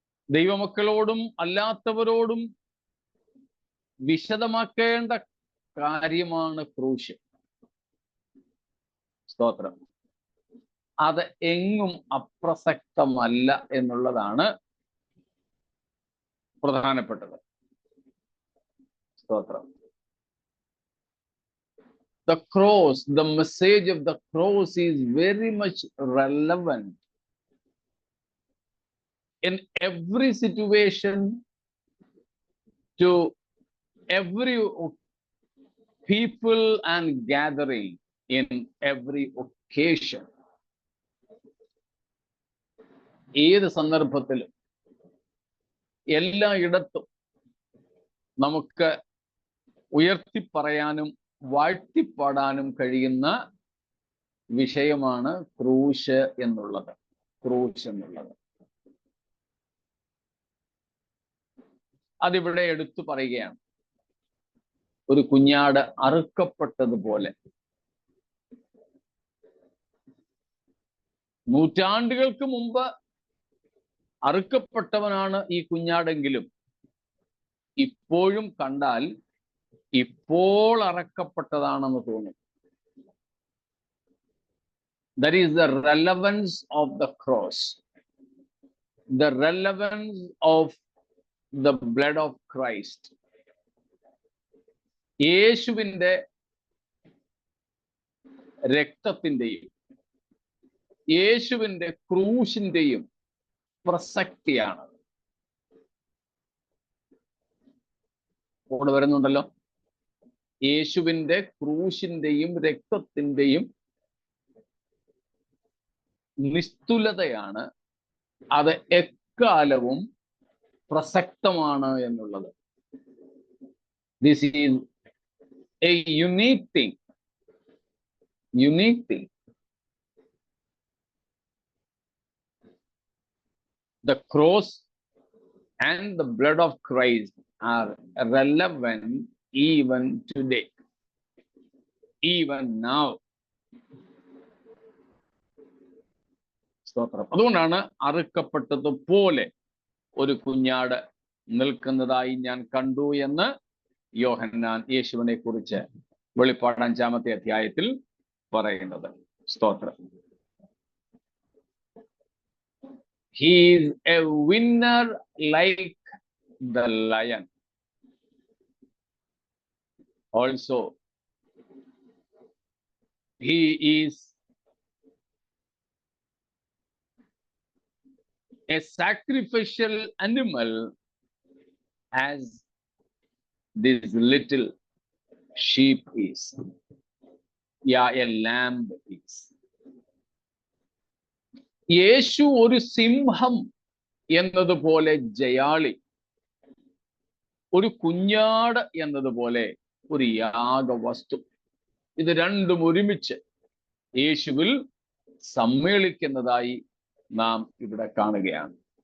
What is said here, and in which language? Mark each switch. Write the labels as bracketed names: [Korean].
[Malayalam] ദൈവമക്കളോടും അല്ലാത്തവരോടും വിശദമാക്കേണ്ട കാര്യമാണ് ക്രൂശ്. സ്തോത്രം. അത് എങ്ങും അപ്രസക്തമല്ല എന്നുള്ളതാണ് പ്രധാനപ്പെട്ടത്. സ്തോത്രം. [English] The cross, the message of the cross is very much relevant in every situation, to every people and gathering, in every occasion. [Malayalam] ഏത് സന്ദർഭത്തിലും എല്ലായിടത്തും നമുക്ക് ഉയർത്തിപ്പറയാനും വാഴ്ത്തിപ്പാടാനും കഴിയുന്ന വിഷയമാണ് ക്രൂശ് എന്നുള്ളത്. അതിവിടെ എടുത്തു പറയുകയാണ്. ഒരു കുഞ്ഞാട് അറുക്കപ്പെട്ടതുപോലെ. നൂറ്റാണ്ടുകൾക്ക് മുമ്പ് അറുക്കപ്പെട്ടവനാണ് ഈ കുഞ്ഞാടെങ്കിലും ഇപ്പോഴും കണ്ടാൽ ഇപ്പോൾ അറക്കപ്പെട്ടതാണെന്ന് തോന്നും. [English] That is the relevance of the cross, the relevance of the blood of Christ. [Malayalam] യേശുവിൻ്റെ രക്തത്തിൻ്റെയും യേശുവിൻ്റെ ക്രൂശിൻ്റെയും പ്രസക്തിയാണ്. ഇവിടെ വരുന്നുണ്ടല്ലോ, യേശുവിൻ്റെ ക്രൂശിൻ്റെയും രക്തത്തിൻ്റെയും നിസ്തുലതയാണ്. അത് എക്കാലവും പ്രസക്തമാണ് എന്നുള്ളത്. [English] This is a unique thing. The cross and the blood of Christ are relevant even today, even now. [Malayalam] സ്തോത്രം. അതുകൊണ്ടാണ് അറുക്കപ്പെട്ടതുപോലെ ഒരു കുഞ്ഞാട് നിൽക്കുന്നതായി ഞാൻ കണ്ടു എന്ന് യോഹന്നാൻ യേശുവിനെ കുറിച്ച് വെളിപ്പാട് 5-ാമത്തെ അധ്യായത്തിൽ പറയുന്നത്. സ്തോത്രം. [English] He is a winner like the lion. Also, he is a sacrificial animal as this little sheep is. Yeah, a lamb is. [Malayalam] യേശു ഒരു സിംഹം എന്നതുപോലെ ജയാളി, ഒരു കുഞ്ഞാട് എന്നതുപോലെ ഒരു യാഗവസ്തു. ഇത് രണ്ടും ഒരുമിച്ച് യേശുവിൽ സമ്മേളിക്കുന്നതായി നാം ഇവിടെ കാണുകയാണ്.